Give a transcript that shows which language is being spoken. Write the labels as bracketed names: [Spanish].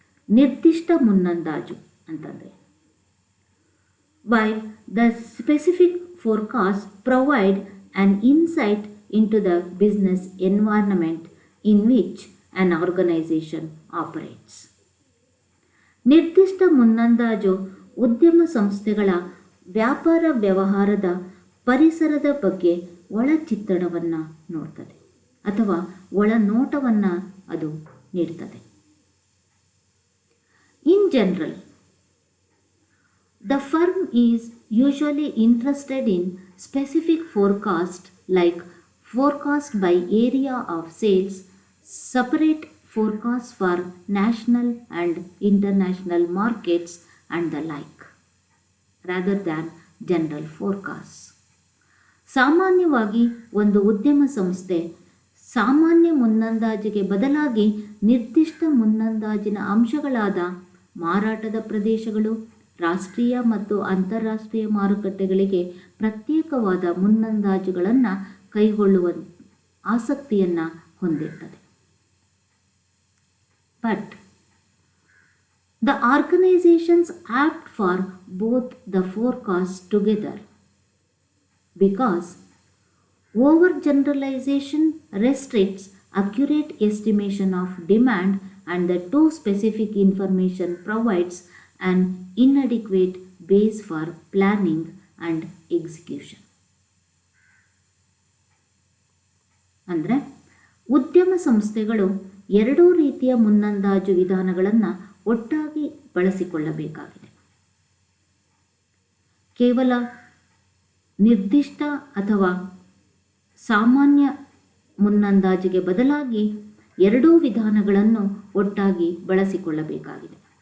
[Kannada] ನಿರ್ದಿಷ್ಟ ಮುನ್ನಂದಾಜು ಅಂತಂದರೆ, [English] While the specific forecast provide an insight into the business environment in which an organization operates. [Kannada] ನಿರ್ದಿಷ್ಟ ಮುನ್ನಂದಾಜು ಉದ್ಯಮ ಸಂಸ್ಥೆಗಳ ವ್ಯಾಪಾರ ವ್ಯವಹಾರದ ಪರಿಸರದ ಬಗ್ಗೆ ಒಳ ಚಿತ್ರಣವನ್ನು ನೋಡ್ತದೆ ಅಥವಾ ಒಳನೋಟವನ್ನು ಅದು ನೀಡ್ತದೆ. [English] In general, the firm is usually interested in specific forecast like forecast by area of sales, separate forecast for national and international markets and the like, rather than general forecasts. [Kannada] ಸಾಮಾನ್ಯವಾಗಿ ಒಂದು ಉದ್ಯಮ ಸಂಸ್ಥೆ ಸಾಮಾನ್ಯ ಮುನ್ನಂದಾಜಿಗೆ ಬದಲಾಗಿ ನಿರ್ದಿಷ್ಟ ಮುನ್ನಂದಾಜಿನ ಅಂಶಗಳಾದ ಮಾರಾಟದ ಪ್ರದೇಶಗಳು, ರಾಷ್ಟ್ರೀಯ ಮತ್ತು ಅಂತಾರಾಷ್ಟ್ರೀಯ ಮಾರುಕಟ್ಟೆಗಳಿಗೆ ಪ್ರತ್ಯೇಕವಾದ ಮುನ್ನಂದಾಜುಗಳನ್ನು ಕೈಗೊಳ್ಳುವ ಆಸಕ್ತಿಯನ್ನು ಹೊಂದಿರ್ತದೆ. [English] But the organizations opt for both the forecasts together because overgeneralization restricts accurate estimation of demand and the too specific information provides an inadequate base for planning and execution. [Kannada] ಅಂದರೆ ಉದ್ಯಮ ಸಂಸ್ಥೆಗಳು ಎರಡೂ ರೀತಿಯ ಮುನ್ನಂದಾಜು ವಿಧಾನಗಳನ್ನು ಒಟ್ಟಾಗಿ ಬಳಸಿಕೊಳ್ಳಬೇಕಾಗಿದೆ. ಕೇವಲ ನಿರ್ದಿಷ್ಟ ಅಥವಾ ಸಾಮಾನ್ಯ ಮುನ್ನಂದಾಜಿಗೆ ಬದಲಾಗಿ ಎರಡೂ ವಿಧಾನಗಳನ್ನು ಒಟ್ಟಾಗಿ ಬಳಸಿಕೊಳ್ಳಬೇಕಾಗಿದೆ.